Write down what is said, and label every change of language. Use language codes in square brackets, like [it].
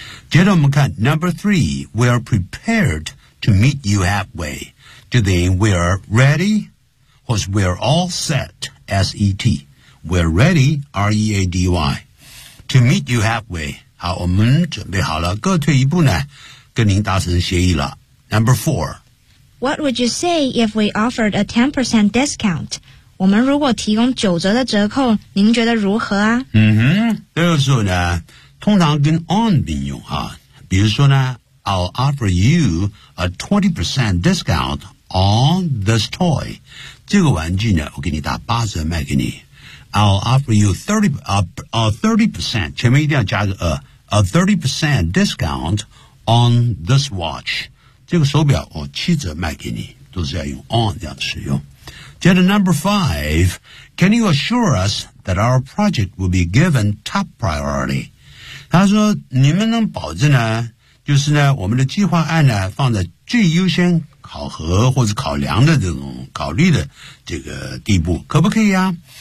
[zh] 接着我们看 [en] number three, we are prepared to meet you halfway. [zh] 就等于 [en] we are ready was we're all set, S-E-T. We're ready, R-E-A-D-Y. To meet you halfway. [zh] 好，我们准备好了，各退一步呢，跟您达成协议了。 [en] Number four. What would you say if we offered a 10% discount? [zh] 我们如果提供9折的折扣，您觉得如何啊？这个时候呢，通常跟 on 并用啊。比如说呢， [en] I'll offer you a 20% discount on this toy. [zh] 这个玩具呢，我给你打8折卖给你。 [en] I'll offer you 30%, [zh] 前面一定要加个a [en] 30% discount on this watch. [zh] 这个手表我7折卖给你，都是要用 on 这样使用。接着 [en] number 5, can you assure us that our project will be given top priority? [zh] 他说你们能保证呢，就是呢我们的计划案呢放在最优先考核或者考量的这种考虑的这个地步，可不可以啊？